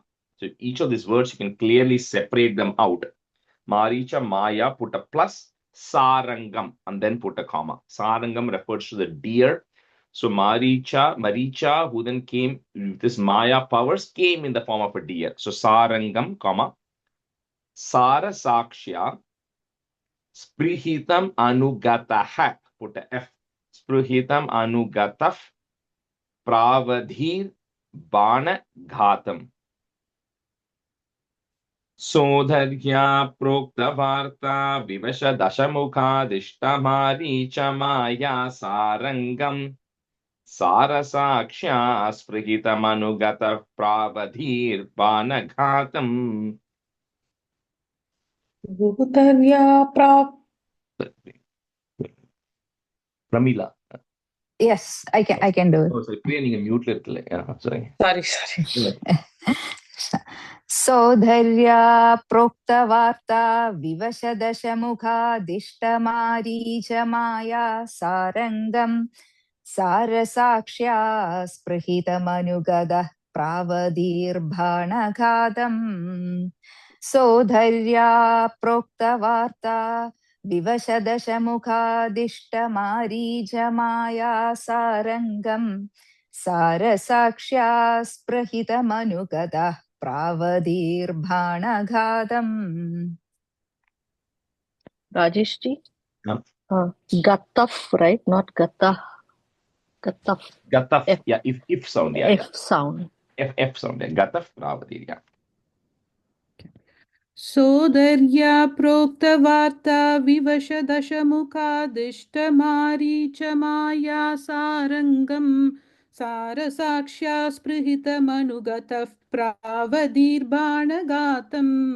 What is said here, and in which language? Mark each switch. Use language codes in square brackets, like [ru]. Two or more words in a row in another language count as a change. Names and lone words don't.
[en] So each of these words, you can clearly separate them out. Maricha, Maya, put a plus. sarangam, and then put a comma. Sarangam refers to the deer. So Maricha, who then came with this Maya powers, came in the form of a deer. So sarangam, comma, [sa] सार साक्ष्य, स्पृहितम् अनुगतः, [en] put a F. [sa] स्पृहितम् अनुगतः, प्रवधीर् बाण घातम्. सोदर्य प्रोक्त वार्त विवश दशमुख दिष्टमारि माया सारङ्गम् सारसाक्ष्य स्पृहितम् अनुगत प्रवधीर् बाण घातम्. Sodharya [en] Pramila. Yes, I can do it. Oh, sorry. [ta] Priya, நீங்க மியூட்ல இருக்கல. [en] Sorry. Sorry. [sa] सोदर्य प्रोक्तवार्त विवशदशमुख दिष्टमारीच माया सारङ्गम् सारसाक्ष्य स्पृहितमनुगद प्रवधीर्बाणघातम्. सोदर्य प्रोक्तवार्त विवशदशमुख माया सारङ्गम् सारसाक्ष्य स्प्रहितमनुगत प्रवधीर्बाणघातम्. [en] Rajesh ji? Yeah. Gataf, right? Not Gatah. Gataf. Gataf. F. Yeah, if sound. Yeah, F sound. F sound. Yeah. [sa] गतफ् प्रवधीर्. Yeah. सोदर्य प्रोक्तवार्त विवशदशमुख माया सारङ्गम् सारसाक्ष्य स्पृहितमनुगत प्रवधीर्बाणगतम्.